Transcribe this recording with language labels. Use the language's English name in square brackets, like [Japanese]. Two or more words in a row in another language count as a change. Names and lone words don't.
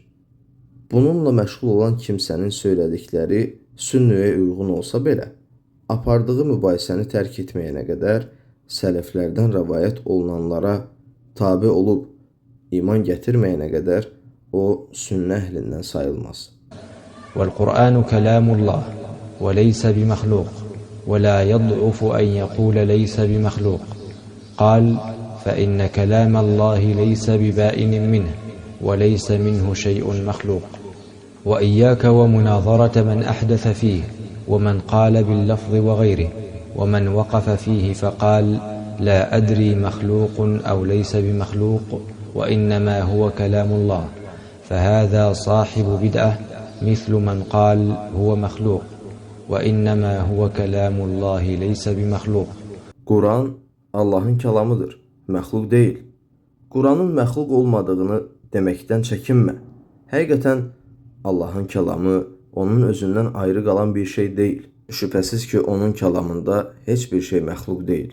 [Azerbaijani] Bununla məşğul olan kimsənin söylədikləri sünnəyə uyğun olsa belə, apardığı mübahisəni tərk etməyənə qədər sələflərdən rəvayət olunanlara tabe olub iman gətirməyənə qədər o sünnə əhlindən sayılmaz. [Arabic] والقرآن كلام الله وليس بمخلوق ولا يضعف أن يقول ليس بمخلوق قال فإن كلام الله ليس ببائن منه وليس منه شيء مخلوق وإياك ومناظرة من أحدث فيه ومن قال باللفظ وغيره ومن وقف فيه فقال لا أدري مخلوق أو ليس بمخلوق وإنما هو كلام الله فهذا صاحب بدعة مثل من قال هو مخلوق وإنما هو كلام الله ليس بمخلوق. [Azerbaijani] Quran Allahın kəlamıdır, məxluq deyil. Quranın məxluq olmadığını deməkdən çəkinmə. Həqiqətən Allahın kəlamı onun özündən ayrı qalan bir şey deyil. Şübhəsiz ki, onun kəlamında heç bir şey məxluq deyil.